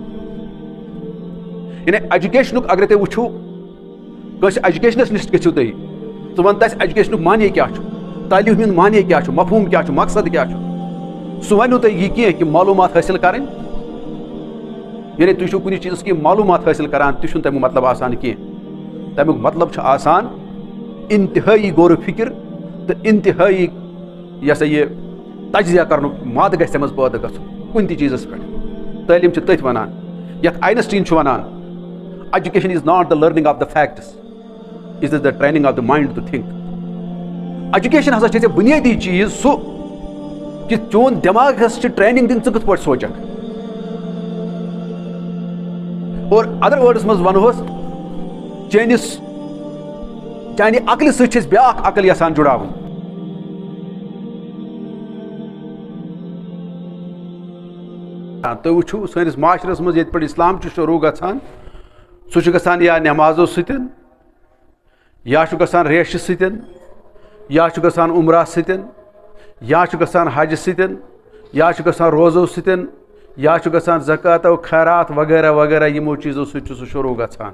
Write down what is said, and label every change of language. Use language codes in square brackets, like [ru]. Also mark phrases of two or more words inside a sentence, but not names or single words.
[ks] یعنی ایجوکیشنُک اگرے تُہۍ وٕچھِو کٲنٛسہِ ایجوکیشنس نِش گٔژھِو تُہۍ ژٕ وَن تَس ایجوکیشنُک معنے کیٛاہ چھُ تعلیٖم ہُنٛد معنے کیٛاہ چھُ مفہوٗم کیٛاہ چھُ مقصد کیٛاہ چھُ سُہ وَنیو تۄہہِ یہِ کینٛہہ کہِ معلوٗمات حٲصِل کَرٕنۍ یعنی تُہۍ چھِو کُنہِ چیٖزس کینٛہہ معلوٗمات حٲصِل کران تہِ چھُنہٕ تَمیُک مطلب آسان کینٛہہ تَمیُک مطلب چھُ آسان انتہٲیی غور و فِکر تہٕ انتہٲیی یہِ ہسا یہِ تجزیہ کرنُک مادٕ گژھِ تَمہِ منٛز پٲدٕ گژھُن کُنہِ تہِ چیٖزس پٮ۪ٹھ. تعلیٖم چھِ تٔتھۍ وَنان یَتھ آینسٹیٖن چھُ وَنان [en] education is not the learning of the facts it is the training of the mind to think. [ks] ایجوکیشن ہسا چھِ ژےٚ بُنیٲدی چیٖز سُہ کہ چون دٮ۪ماغس چھِ ٹریننگ دِنۍ ژٕ کِتھ پٲٹھۍ سونٛچکھ. اور ادر وٲڈس منٛز ونہوس چانہِ عقلہِ سۭتۍ چھِ أسۍ بیاکھ عقل یژھان جُڑاوٕنۍ. تُہۍ وٕچھِو سٲنِس معاشرس منٛز ییٚتہِ پٮ۪ٹھ اسلام چھُ شروٗع گژھان سُہ چھُ گژھان یا نٮ۪مازو سۭتۍ یا چھُ گژھان ریشہِ سۭتۍ یا چھُ گژھان عمرہ سۭتۍ یا چھُ گژھان حجہِ سۭتۍ یا چھُ گژھان روزو سۭتۍ یا چھُ گژھان زکاتو خیرات وغیرہ وغیرہ یِمو چیٖزو سۭتۍ چھُ سُہ شروٗع گژھان.